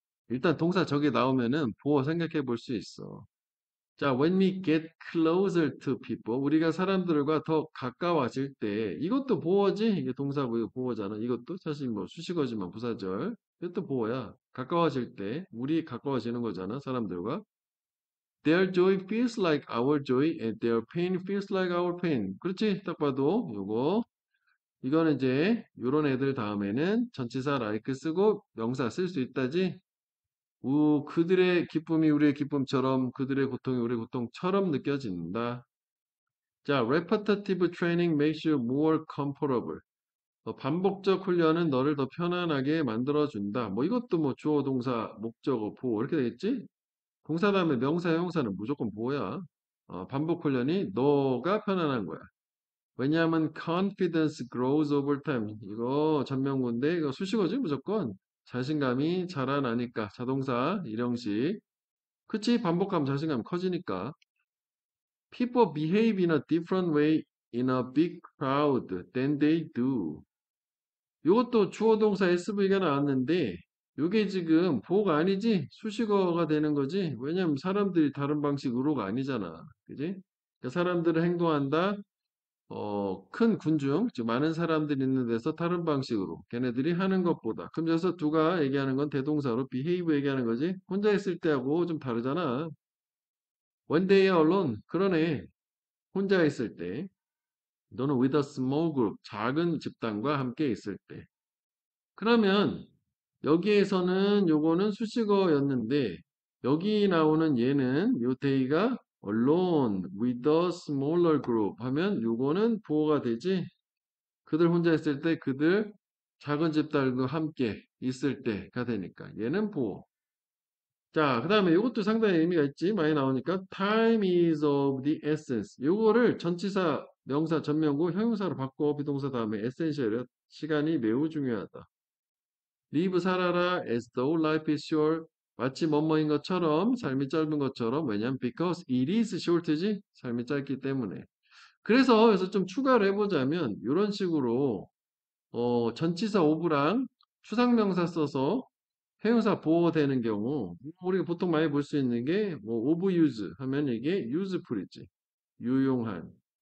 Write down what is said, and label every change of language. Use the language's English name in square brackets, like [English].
[Korean] 일단 동사 저게 나오면은 보어 생각해 볼 수 있어. 자, [English] when we get closer to people, [Korean] 우리가 사람들과 더 가까워질 때, 이것도 보어지? 이게 동사고 이거 보어잖아. 이것도 사실 뭐 수식어지만 부사절. 이것도 보어야. 가까워질 때, 우리 가까워지는 거잖아, 사람들과. [English] Their joy feels like our joy and their pain feels like our pain. [Korean] 그렇지? 딱 봐도 요거 이거는 이제 요런 애들 다음에는 전치사 like 쓰고 명사 쓸 수 있다지? 그들의 기쁨이 우리의 기쁨처럼 그들의 고통이 우리의 고통처럼 느껴진다. [English] 자, repetitive training makes you more comfortable. [Korean] 반복적 훈련은 너를 더 편안하게 만들어준다. 뭐 이것도 뭐 주어, 동사, 목적어, 보호 이렇게 되겠지? 동사 다음에 명사, 형용사는 무조건 보호야. 반복 훈련이 너가 편안한 거야. [English] 왜냐하면 confidence grows over time. [Korean] 이거 전명구인데 이거 수식어지 무조건. 자신감이 자라나니까 자동사 일형식. 그치? 반복하면 자신감 커지니까. [English] People behave in a different way in a big crowd than they do. [Korean] 이것도 주어 동사 SV가 나왔는데 이게 지금 보호가 아니지 수식어가 되는 거지. 왜냐면 사람들이 다른 방식으로가 아니잖아. 그지? 그러니까 사람들은 행동한다. 큰 군중, 즉 많은 사람들이 있는 데서 다른 방식으로 걔네들이 하는 것보다. 그럼 여기서 두가 얘기하는 건 대동사로 behave 얘기하는 거지. 혼자 있을 때하고 좀 다르잖아. [English] One day alone. [Korean] 그러네. 혼자 있을 때. 너는 [English] with a small group. [Korean] 작은 집단과 함께 있을 때. 그러면 여기에서는 요거는 수식어였는데 여기 나오는 얘는 요 day가 [English] alone with a smaller group [Korean] 하면 요거는 보호가 되지. 그들 혼자 있을 때 그들 작은 집단과 함께 있을 때가 되니까 얘는 보호. 자, 그 다음에 이것도 상당히 의미가 있지. 많이 나오니까 [English] time is of the essence. [Korean] 요거를 전치사, 명사, 전명구, 형용사로 바꿔 비동사 다음에 essential이야. 시간이 매우 중요하다. [English] live [Korean] 살아라 [English] as though life is short. [Korean] 마치 뭐뭐인 것처럼 삶이 짧은 것처럼 왜냐면 [English] because it is short [Korean] 지 삶이 짧기 때문에. 그래서 여기서 좀 추가를 해보자면 이런 식으로 전치사 of랑 추상명사 써서 형용사 보호되는 경우 우리가 보통 많이 볼 수 있는 게 뭐 of use 하면 이게 useful이지 유용한.